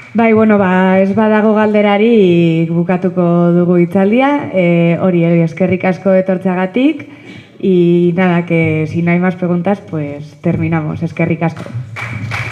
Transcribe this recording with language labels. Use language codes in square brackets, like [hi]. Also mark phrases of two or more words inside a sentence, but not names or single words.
[eu] Bai, bueno, ez badago galderari bukatuko dugu hitzaldia, hori eskerrik asko etortzeagatik, [es] y nada, que si no hay más preguntas, pues terminamos. [eu] Eskerrik asko.